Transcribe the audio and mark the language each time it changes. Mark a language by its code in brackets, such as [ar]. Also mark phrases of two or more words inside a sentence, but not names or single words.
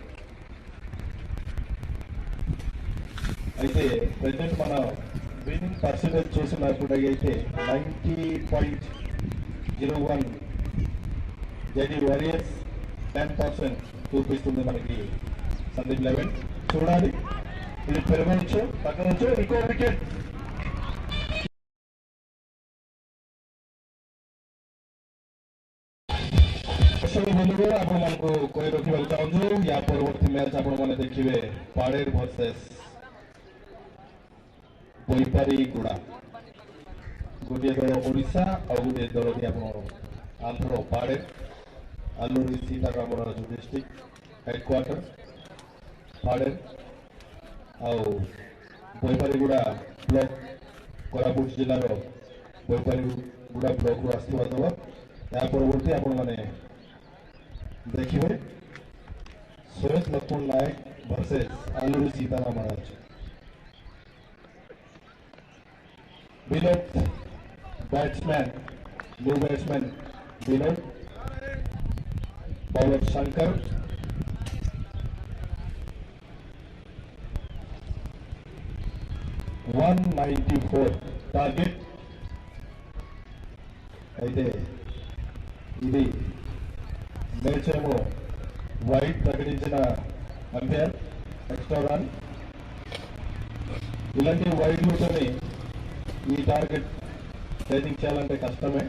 [te] అయితే ప్రెసెంట్ మన [en] winning percentage [te] చూసినప్పుడు అయితే 90.01 జేడీ వారియర్స్ 10% చూపిస్తుంది మనకి సందీప్ 11. చూడాలి ఇది పెరగవచ్చు తగ్గవచ్చు. ఇంకో వికెట్ [or] ଆପଣମାନଙ୍କୁ କହି ରଖିବାକୁ ଚାହୁଁଛୁ ୟା ପରବର୍ତ୍ତୀ ମ୍ୟାଚ୍ ଆପଣମାନେ ଦେଖିବେ ପାଡେର ଭର୍ସେସ୍ ବୋଇପାରିଗୁଡ଼ା. ଗୋଟିଏ ଦଳ ଓଡ଼ିଶା ଆଉ ଗୋଟିଏ ଦଳ ବି ଆପଣ ଆନ୍ଧ୍ର ପାଡେର ଆଲୁରି ସୀତାରାମର [en] district headquarter [or] ପାଡେର ଆଉ ବୋଇପାରିଗୁଡ଼ା ବ୍ଲକ କୋରାପୁଟ ଜିଲ୍ଲାର ବୋଇପାରିଗୁଡ଼ା ବ୍ଲକରୁ ଆସିଥିବା ଦଳ. ଏହା ପରବର୍ତ୍ତୀ ଆପଣମାନେ [hi] देखिए सुरेश लक्ष्मण नायक वर्सेस आलूरी सीताराम महाराज. विनोद [en] batsman new batsman [hi] विनोद. बॉलर शंकर. $194 टारगेट. [te] అయితే ఇది మ్యాచ్ ఏమో వైట్ ప్రకటించిన అంపైర్ [en] extra run. [te] ఇలాంటి వైడ్లతోనే ఈ [en] target training [te] చేయాలంటే కష్టమే.